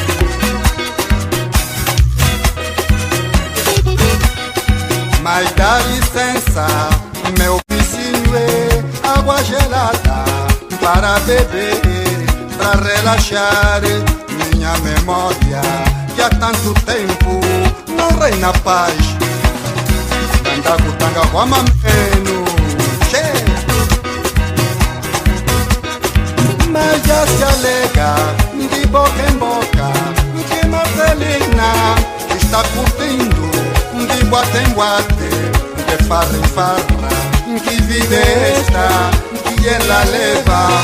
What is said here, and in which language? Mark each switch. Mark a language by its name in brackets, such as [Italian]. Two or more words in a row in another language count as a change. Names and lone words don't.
[Portuguese] Mas dá licença, meu vizinho é água gelada para beber, para relaxar minha memória que há tanto tempo não reina paz. [Kimbundu] Tanga kutanga kwa mamenu, [Portuguese] mas já se alega de boca em boca que Marcelina anda curtindo de boate em boate, de farra em farra. Que vida é esta que ela leva?